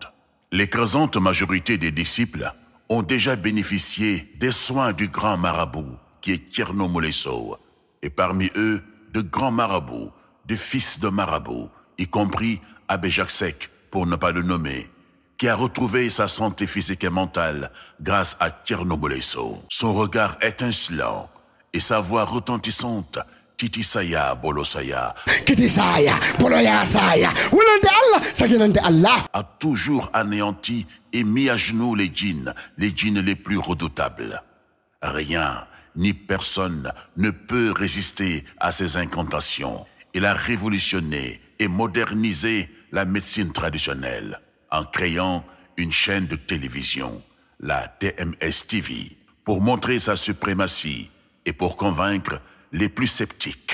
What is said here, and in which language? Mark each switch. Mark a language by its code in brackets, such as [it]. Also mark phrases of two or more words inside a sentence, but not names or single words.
[fr] L'écrasante majorité des disciples ont déjà bénéficié des soins du grand marabout qui est Thierno Moulé Sow, et parmi eux, de grands marabouts, de fils de marabouts, y compris Abbé Jacques Seck, pour ne pas le nommer, qui a retrouvé sa santé physique et mentale grâce à Thierno Moulé Sow. Son regard étincelant et sa voix retentissante, Titi Saya Bolo Saya, Kiti Saya Bolo Ya Saya, Wulande Allah, Saginante Allah, a toujours anéanti et mis à genoux les djinns les plus redoutables. Rien ni personne ne peut résister à ces incantations. Il a révolutionné et modernisé la médecine traditionnelle en créant une chaîne de télévision, la TMS TV, pour montrer sa suprématie et pour convaincre les plus sceptiques.